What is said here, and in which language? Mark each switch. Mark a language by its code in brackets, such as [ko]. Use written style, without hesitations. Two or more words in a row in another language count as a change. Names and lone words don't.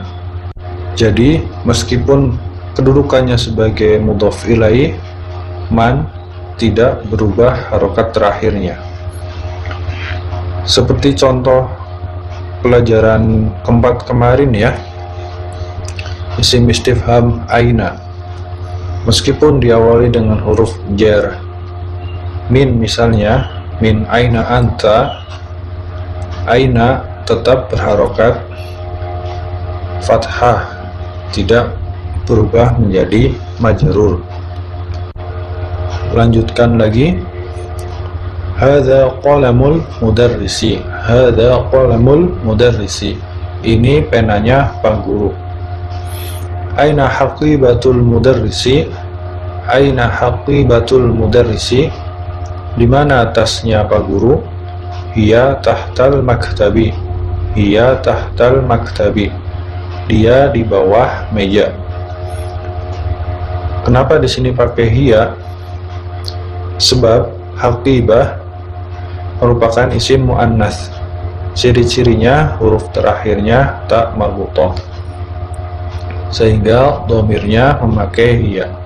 [id] Jadi meskipun kedudukannya sebagai [ar] مضاف إليه, [id] man tidak berubah harokat terakhirnya. Seperti contoh pelajaran keempat kemarin ya, [ar] اسم استفهام [id] aina, meskipun diawali dengan [ar] حرف جر, [id] min misalnya, [ar] من أين أنت, [id] aina tetap berharokat fathah, tidak berubah menjadi majrur. Lanjutkan lagi. [ar] هذا قلم المدرس. هذا قلم المدرس. [id] Ini penanya Pak Guru. [ar] أين حقيبة المدرس. أين حقيبة المدرس. [id] Di mana tasnya Pak Guru? [ar] هي تحت المكتب. هي تحت المكتب. [id] Dia di bawah meja. Kenapa di sini pakai hiya? Sebab haqibah merupakan isim muannats. Ciri-cirinya huruf terakhirnya [ar] تاء مربوطة, [id] sehingga dhamirnya memakai hiya.